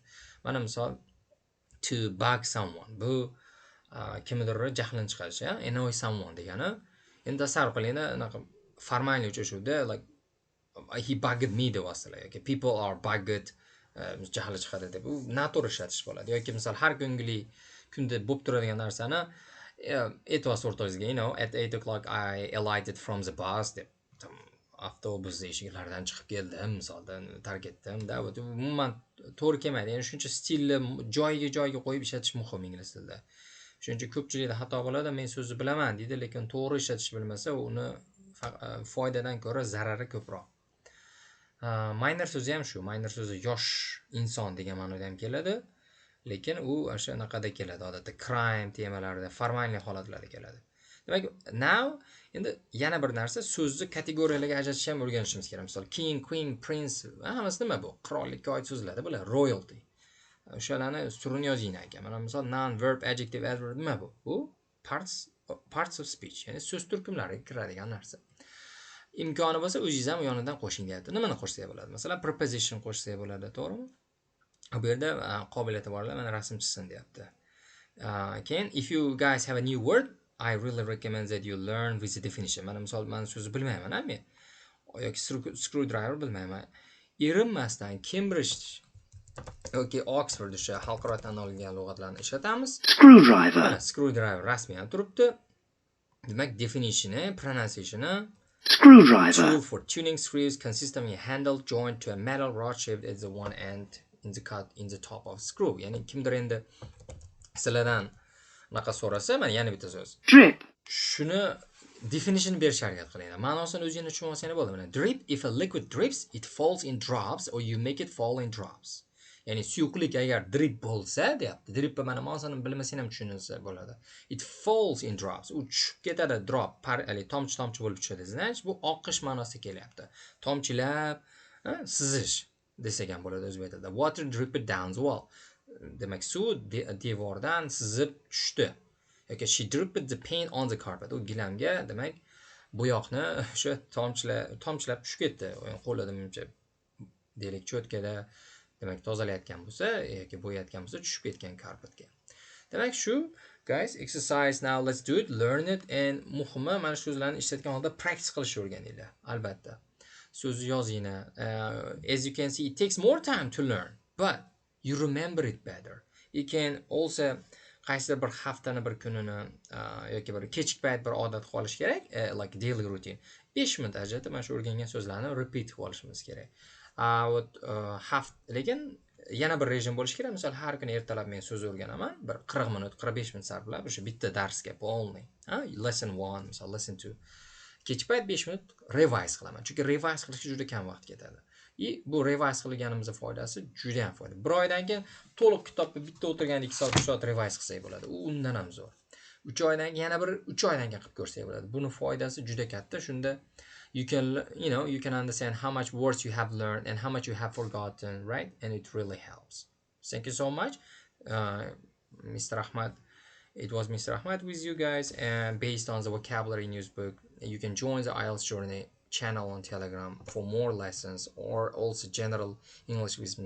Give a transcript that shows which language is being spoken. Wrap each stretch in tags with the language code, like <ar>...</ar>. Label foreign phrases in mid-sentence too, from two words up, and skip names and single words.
<uz>Mana misol</uz> <en>to bug someone.</en> <uz>Bu kimnidir jahlini chiqarish,</uz> <en>annoy someone</en> <uz>degani. Endi tasavvur qilingda, anaqa formalniy uchrashuvda</uz> <en>like he bugged me</en> <uz>deyapsizlar yoki</uz> <en>people are bugged</en> <uz>jahli chiqadi deb u noto'g'ri ishlatish bo'ladi. Yoki misol har kunda bo'lib turadigan narsani aytyapsiz o'rtog'ingizga,</uz> <en>at 8 o'clock I alighted from the bus</en> <uz>deb avtobus eshiklaridan chiqib keldim, misoldan tark etdim. Bu umuman to'g'ri kelmaydi. Ya'ni shuncha stilni joyiga qo'yib ishlatish muhim ingliz tilida. Shuncha ko'pchilikda xato bo'ladi. Men so'zni bilaman deydi, lekin to'g'ri ishlatishni bilmasa, uni foydadan ko'ra zarari ko'proq. Minor so'zi ham shu. Minor so'zi yosh inson degan ma'noda ham keladi, lekin u o'sha anaqada keladi, odatda crime temalarida, formalniy holatlarda keladi. Demak, now endi yana bir narsa, so'zni kategoriyalarga ajratishni ham o'rganishimiz kerak.</uz> <en>Misol king, queen, prince,</en> <uz>hammasi nima bu? Qirollikka oid so'zlar, bular royalty. O'shalarni ustirini yozinglar ekan. Mana misol</uz> <en>noun, verb, adjective, adverb</en> <uz>nima bu? Bu</uz> <en>parts of speech,</en> <uz>ya'ni so'z turkumlariga kiradigan narsa. Imkoni bo'lsa o'zingiz ham yonidan qo'shing deyapti. Nimani qo'shsa bo'ladi? Masalan, preposition qo'shsa bo'ladi, to'g'rimi? Bu yerda qobiliyati borlar mana rasm chizsin deyapti.</uz> <en>Keyin if you guys have a new word, I really recommend that you learn with the definition.</en> <uz>Mana misol men so'zni bilmayman, men yoki screwdriver bilmayman. Erinmasdan Cambridge yoki Oxford o'sha xalqaro tan olingan lug'atlarni ishlatamiz. Screwdriver. Mana screwdriver rasmiy ham turibdi. Demak, definitioni, pronunciationi Screwdriver.</uz> <en>Tool for tuning screws consist of a handle joined to a metal rod shaped at the one end in the top of screw.</en> <uz>Ya'ni kimdir endi sizlardan unaqa so'rasa, mana yana bitta so'z. Drip. Shuni definition berishga harakat qilinglar. Ma'nosini o'zingiz tushunib olsangiz bo'ladi.</uz> <en>Mana drip, if a liquid drips, it falls in drops or you make it fall in drops.</en> <uz>Ya'ni suyuqlik agar drip bo'lsa, deyapti. Dripni mana ma'nosini bilmasang ham tushunsa bo'ladi.</uz> <en>It falls in drops.</en> <uz>U tushib ketadi, drop, tomchi bo'lib tushadi. Значит, bu oqish ma'nosida kelyapti. Tomchilab, sizish desak ham bo'ladi o'zbek tilida.</uz> <en>Water dripped down the wall.</en> <uz>Demak, suv devordan sizib tushdi.</uz> <en>Yoki she dripped the paint on the carpet.</en> <uz>U gilamga, demak, bo'yoqni o'sha tomchilab tushib ketdi. Qo'lida muncha deylik cho'tkada demak tozalayotgan bo'lsa yoki bo'yayotgan bo'lsa tushib ketgan karpetga. Demak shu</uz> <en>guys, exercise now let's do it, learn it and</en> <uz>muhimi mana shu so'zlarni ishlatgan holda practice qilishni o'rganinglar. Albatta. So'zni yozinglar.</uz> <en>As you can see, it takes more time to learn, but you remember it better. You can also</en> <uz>qaysidir bir haftani bir kunini yoki bir kechki payt bir odat qolish kerak,</uz> <en>like daily routine.</en> <uz>5 minut ajratib mana shu o'rgangan so'zlarni repeat qilib olishimiz kerak. Lekin yana bir rejim bo'lishi kerak. Misol har kuni ertalab men so'z o'rganaman, bir 40 minut, 45 minut sarflab o'sha bitta darsga polni.</uz> <en>Lesson 1, misol lesson 2.</en> <uz>Kechki payt 5 minut revise qilaman. Chunki revise qilishga juda kam vaqt ketadi. Bu revise qilganimizning foydasi juda ham foyda. Bir oydan keyin to'liq kitobni bitta o'tirganda 2 soat, 3 soat revise qilsak bo'ladi. U undan ham zo'r. 3 oydan keyin yana bir 3 oydan keyin qilib ko'rsak bo'ladi. Buni foydasi juda katta.</uz> <en>Shunda you can understand how much words you have learned and how much you have forgotten, right? And it really helps. Thank you so much, Mr. Ahmad. It was Mr. Ahmad with you guys, and based on the vocabulary news book, you can join the IELTS Journey channel on Telegram for more lessons, or also general English with Mr.</en>